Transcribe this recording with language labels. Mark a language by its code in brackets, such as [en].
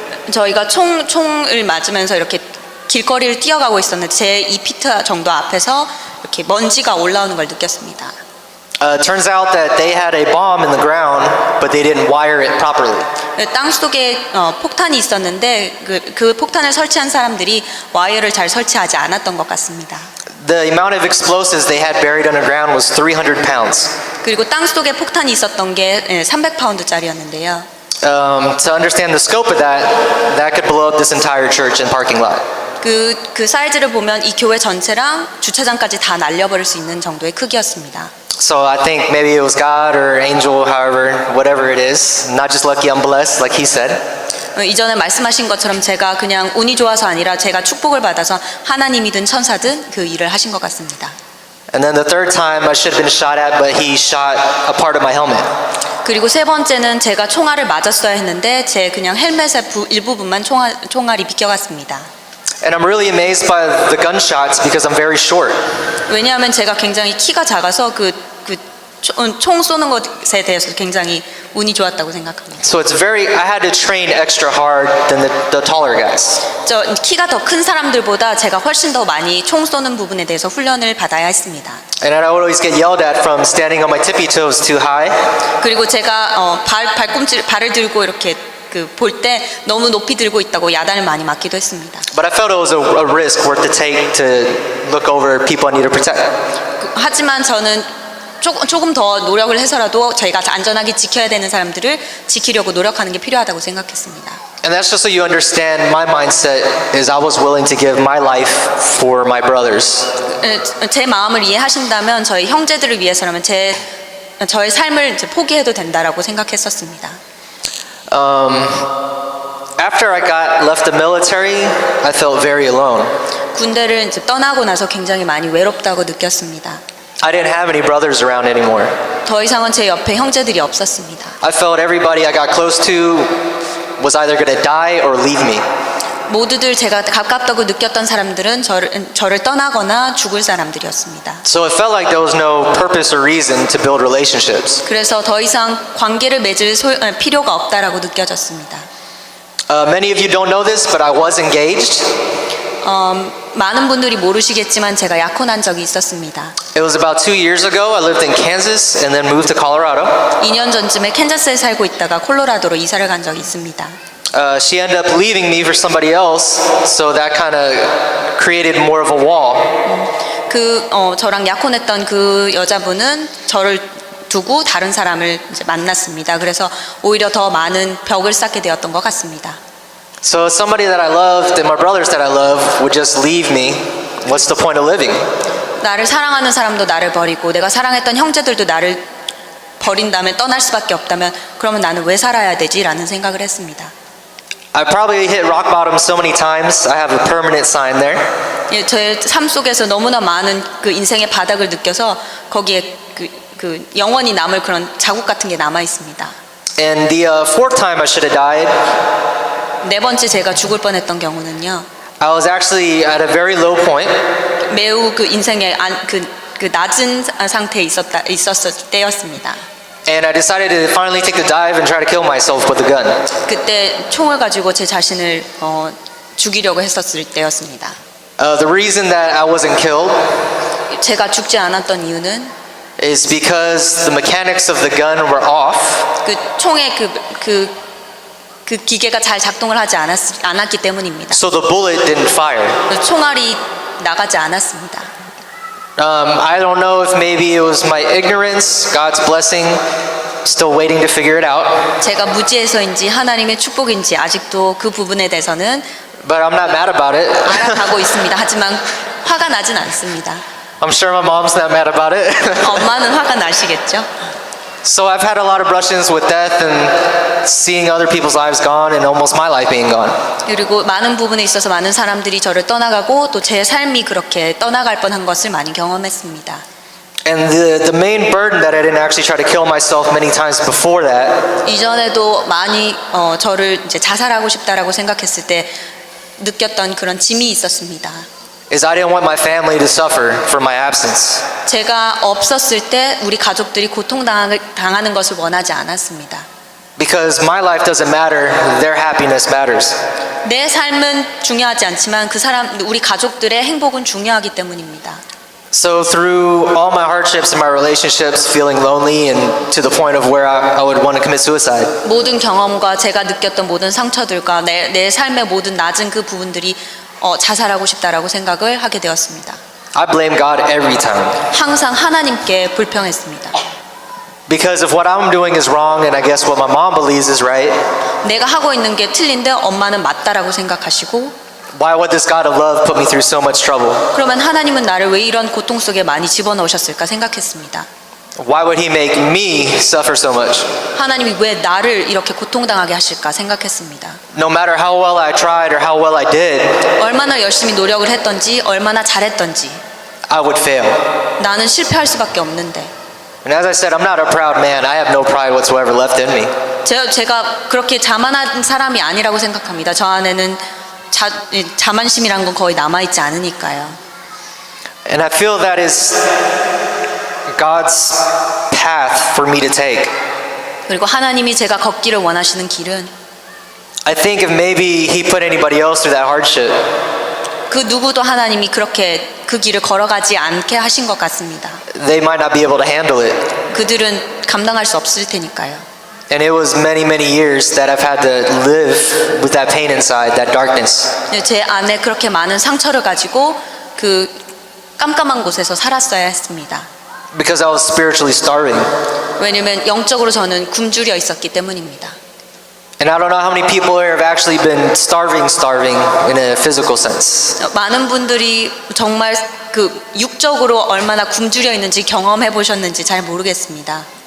[ko] 저희가 총을 맞으면서 이렇게 길거리를 뛰어가고 있었는데 제 2피트 정도 앞에서 이렇게 먼지가 올라오는 걸 느꼈습니다. [en] Turns out that they had a bomb in the ground, but they didn't wire it properly. [ko] 땅 속에 폭탄이 있었는데 그 폭탄을 설치한 사람들이 와이어를 잘 설치하지 않았던 것 같습니다. [en] The amount of explosives they had buried underground was 300 pounds. [ko] 그리고 땅 속에 폭탄이 있었던 게 300파운드짜리였는데요. [en] To understand the scope of that could blow up this entire church and parking lot. [ko] 그 사이즈를 보면 이 교회 전체랑 주차장까지 다 날려버릴 수 있는 정도의 크기였습니다. [en] So I think maybe it was God or angel, however, whatever it is. Not just lucky, I'm blessed, like he said. [ko] 이전에 말씀하신 것처럼 제가 그냥 운이 좋아서 아니라 제가 축복을 받아서 하나님이든 천사든 그 일을 하신 것 같습니다. [en] And then the third time I should have been shot at, but he shot a part of my helmet. [ko] 그리고 세 번째는 제가 총알을 맞았어야 했는데 제 그냥 헬멧의 일부분만 총알이 비껴갔습니다. [en] And I'm really amazed by the gunshots because I'm very short. [ko] 왜냐하면 제가 굉장히 키가 작아서 총 쏘는 것에 대해서 굉장히 운이 좋았다고 생각합니다. [en] So I had to train extra hard than the taller guys. [ko] 저 키가 더 큰 사람들보다 제가 훨씬 더 많이 총 쏘는 부분에 대해서 훈련을 받아야 했습니다. [en] And I would always get yelled at from standing on my tippy toes too high. [ko] 그리고 제가 발을 들고 이렇게 볼 때 너무 높이 들고 있다고 야단을 많이 맞기도 했습니다. [en] But I felt it was a risk worth to take to look over people I need to protect. [ko] 하지만 저는 조금 더 노력을 해서라도 저희가 안전하게 지켜야 되는 사람들을 지키려고 노력하는 게 필요하다고 생각했습니다. [en] And that's just so you understand my mindset is I was willing to give my life for my brothers. [ko] 제 ma음을 이해하신다면 저희 형제들을 위해서라면 저의 삶을 이제 포기해도 된다라고 생각했었습니다. [en] After I got left the military, I felt very alone. [ko] 군대를 이제 떠나고 나서 굉장히 많이 외롭다고 느꼈습니다. [en] I didn't have any brothers around anymore. [ko] 더 이상은 제 옆에 형제들이 없었습니다. [en] I felt everybody I got close to was either going to die or leave me. [ko] 모두들 제가 가깝다고 느꼈던 사람들은 저를 떠나거나 죽을 사람들이었습니다. [en] So it felt like there was no purpose or reason to build relationships. [ko] 그래서 더 이상 관계를 맺을 필요가 없다라고 느껴졌습니다. [en] Many of you don't know this, but I was engaged. [ko] 많은 분들이 모르시겠지만 제가 약혼한 적이 있었습니다. [en] It was about 2 years ago. I lived in Kansas and then moved to Colorado. [ko] 2년 전쯤에 캔자스에 살고 있다가 콜로라도로 이사를 간 적이 있습니다. [en] She ended up leaving me for somebody else, so that kind of created more of a wall. [ko] 저랑 약혼했던 그 여자분은 저를 두고 다른 사람을 이제 만났습니다. 그래서 오히려 더 많은 벽을 쌓게 되었던 것 같습니다. [en] So somebody that I loved and my brothers that I love would just leave me. What's the point of living? [ko] 나를 사랑하는 사람도 나를 버리고 내가 사랑했던 형제들도 나를 버린 다음에 떠날 수밖에 없다면 그러면 나는 왜 살아야 되지? 라는 생각을 했습니다. [en] I probably hit rock bottom so many times. I have a permanent sign there. [ko] 예, 저의 삶 속에서 너무나 많은 그 인생의 바닥을 느껴서 거기에 그 영원히 남을 그런 자국 같은 게 남아 있습니다. [en] And the fourth time I should have died, [ko] 네 번째 제가 죽을 뻔했던 경우는요. [en] I was actually at a very low point. [ko] 매우 그 인생의 그 낮은 상태에 있었을 때였습니다. [en] And I decided to finally take the dive and try to kill myself with a gun. [ko] 그때 총을 가지고 제 자신을 죽이려고 했었을 때였습니다. [en] The reason that I wasn't killed [ko] 제가 죽지 않았던 이유는 [en] is because the mechanics of the gun were off. [ko] 그 총의 그 기계가 잘 작동을 하지 않았기 때문입니다. [en] So the bullet didn't fire. [ko] 총알이 나가지 않았습니다. [en] I don't know if maybe it was my ignorance, God's blessing, still waiting to figure it out. [ko] 제가 무지해서인지 하나님의 축복인지 아직도 그 부분에 대해서는 [en] But I'm not mad about it. [ko] 알아가고 있습니다. 하지만 화가 나진 않습니다. [en] I'm sure my mom's not mad about it. [ko] 엄마는 화가 나시겠죠? [en] So I've had a lot of brush-ins with death and seeing other people's lives gone and almost my life being gone. [ko] 그리고 많은 부분에 있어서 많은 사람들이 저를 떠나가고 또 제 삶이 그렇게 떠나갈 뻔한 것을 많이 경험했습니다. [en] And the main burden that I didn't actually try to kill myself many times before that [ko] 이전에도 많이 저를 이제 자살하고 싶다라고 생각했을 때 느꼈던 그런 짐이 있었습니다. [en] is I didn't want my family to suffer for my absence. [ko] 제가 없었을 때 우리 가족들이 고통당하는 것을 원하지 않았습니다. [en] Because my life doesn't matter, their happiness matters. [ko] 내 삶은 중요하지 않지만 우리 가족들의 행복은 중요하기 때문입니다. [en] So through all my hardships in my relationships, feeling lonely and to the point of where I would want to commit suicide. [ko] 모든 경험과 제가 느꼈던 모든 상처들과 내 삶의 모든 낮은 그 부분들이 자살하고 싶다라고 생각을 하게 되었습니다. [en] I blame God every time. [ko] 항상 하나님께 불평했습니다. [en] Because if what I'm doing is wrong and I guess what my mom believes is right, [ko] 내가 하고 있는 게 틀린데 엄마는 맞다라고 생각하시고 [en] why would this God of love put me through so much trouble? [ko] 그러면 하나님은 나를 왜 이런 고통 속에 많이 집어넣으셨을까 생각했습니다. [en] Why would he make me suffer so much? [ko] 하나님이 왜 나를 이렇게 고통당하게 하실까 생각했습니다. [en] No matter how well I tried or how well I did, [ko] 얼마나 열심히 노력을 했던지 얼마나 잘했던지 [en] I would fail. [ko] 나는 실패할 수밖에 없는데 [en] And as I said, I'm not a proud man. I have no pride whatsoever left in me. [ko] 제가 그렇게 자만한 사람이 아니라고 생각합니다. 저 안에는 자만심이란 건 거의 남아있지 않으니까요. [en] And I feel that is God's path for me to take. [ko] 그리고 하나님이 제가 걷기를 원하시는 길은 [en] I think if maybe he put anybody else through that hardship, [ko] 그 누구도 하나님이 그렇게 그 길을 걸어가지 않게 하신 것 같습니다. [en] they might not be able to handle it. [ko] 그들은 감당할 수 없을 테니까요. [en] And it was many, many years that I've had to live with that pain inside, that darkness. [ko] 제 안에 그렇게 많은 상처를 가지고 그 깜깜한 곳에서 살았어야 했습니다. [en] Because I was spiritually starving. [ko] 왜냐면 영적으로 저는 굶주려 있었기 때문입니다. [en] And I don't know how many people here have actually been starving in a physical sense. [ko] 많은 분들이 정말 그 육적으로 얼마나 굶주려 있는지 경험해 보셨는지 잘 모르겠습니다.